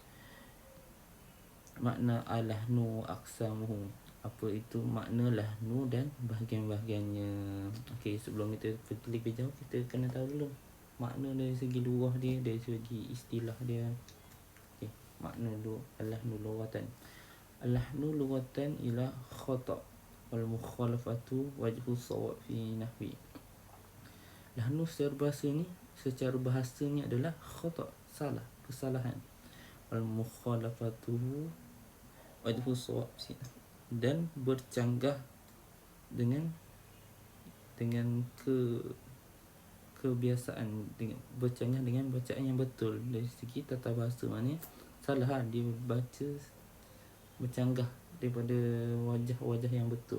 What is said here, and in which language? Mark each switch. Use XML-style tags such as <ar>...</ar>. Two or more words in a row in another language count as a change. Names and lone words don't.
<ar>معنى اللحن أقسامه.</ar> <ms>Apa itu makna lahnu dan bahagian-bahagiannya. Okey, sebelum kita pergi lebih jauh, kita kena tahu dulu makna dari segi lughah dia, dari segi istilah dia. Okey, makna</ms> <ar>اللحن لغة. اللحن لغة إلى خطأ والمخالفة وجه الصواب في النحو.</ar> <ms>Lahnu secara bahasanya adalah khata', salah, kesalahan.</ms> <ar>والمخالفة وجه الصواب</ar> <ms>dan bercanggah dengan kebiasaan, dengan bercanggah dengan bacaan yang betul. Dari segi tata bahasa, maknanya salah, dia baca bercanggah daripada wajah-wajah yang betul.</ms>